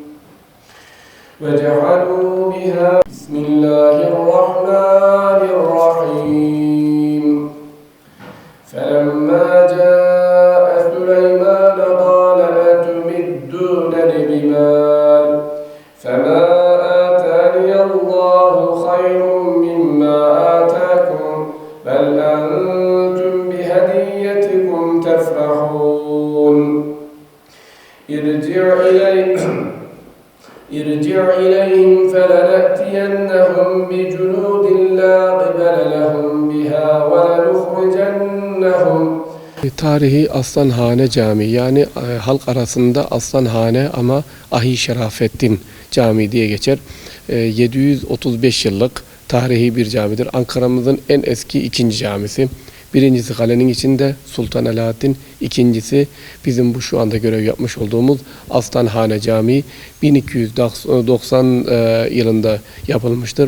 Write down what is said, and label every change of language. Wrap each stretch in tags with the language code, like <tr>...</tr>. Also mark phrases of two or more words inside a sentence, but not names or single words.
<ar>وجعلوا بها بسم الله الرحمن الرحيم فلما جاء سليمان قال أتمدونني بمال فما آتاني الله خير مما آتاكم بل أنتم بهديتكم تفرحون ارجع إليهم فلنأتينهم بجنود لا قبل لهم بها ولنخرجنهم.</ar> <tr>Tarihi Aslanhane Camii, yani halk arasında Aslanhane ama Ahi Şerafettin Camii diye geçer. 735 yıllık tarihi bir camidir. Ankara'mızın en eski ikinci camisi. Birincisi kalenin içinde Sultan Alaaddin, ikincisi bizim bu şu anda görev yapmış olduğumuz Aslanhane Camii 1290 yılında yapılmıştır.</tr>